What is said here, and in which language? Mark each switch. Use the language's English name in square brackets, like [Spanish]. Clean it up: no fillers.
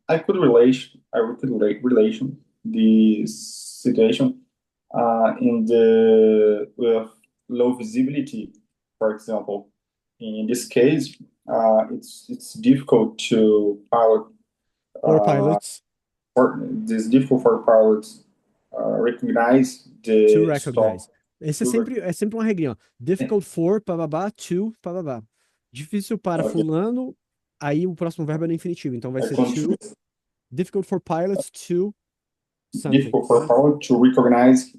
[English] I could relate relation the situation in the with low visibility, for example. In this case, it's difficult to pilot. For pilots. It's difficult for pilots recognize the To recognize. stop. [Portuguese] Esse é sempre uma regrinha, ó. [English] Difficult for, bababá, to, bababá. [Portuguese] Difícil para [English] Okay. [Portuguese] fulano, aí o próximo verbo é no infinitivo, então vai ser [English] Continue. to. Difficult for pilots to something. Difficult for pilot to recognize